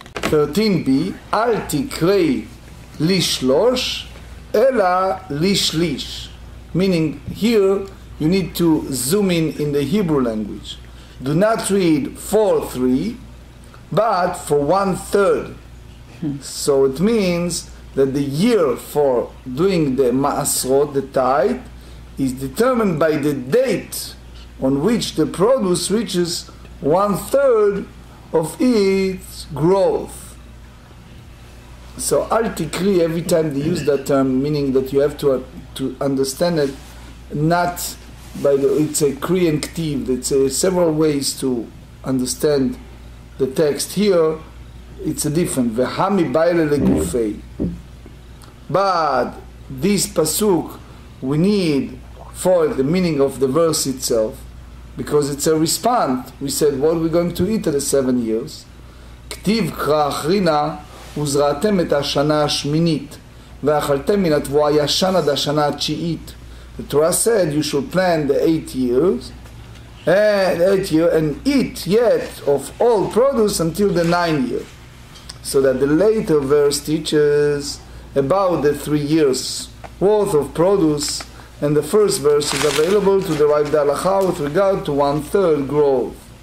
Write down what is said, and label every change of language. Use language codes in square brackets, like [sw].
[he] 13b, אל תקראי לשלוש, אלא לשליש. [en] Meaning, here you need to zoom in the Hebrew language. Do not read 4-3, but for 1/3. So it means that the year for doing the ma'asrot, the tithe, is determined by the date on which the produce reaches 1/3 of its growth. So al tikri, every time they use that term, meaning that you have to understand it, not by it's a kri and ktiv. It's several ways to understand the text. Here it's a different [he] v'hami baile legufei. [en] But this pasuk we need for the meaning of the verse itself, because it's a response. We said, what are we going to eat at the 7 years? [he] כתיב קרא אחרינה וזרעתם את השנה השמינית ואכלתם מן התבואה ישן עד השנה התשיעית. [en] The Torah said you should plant the 8 years and eat yet of all produce until the 9th year. So that the later verse teaches about the 3 years worth of produce, and the first verse is available to derive the halakha with regard to 1/3 growth.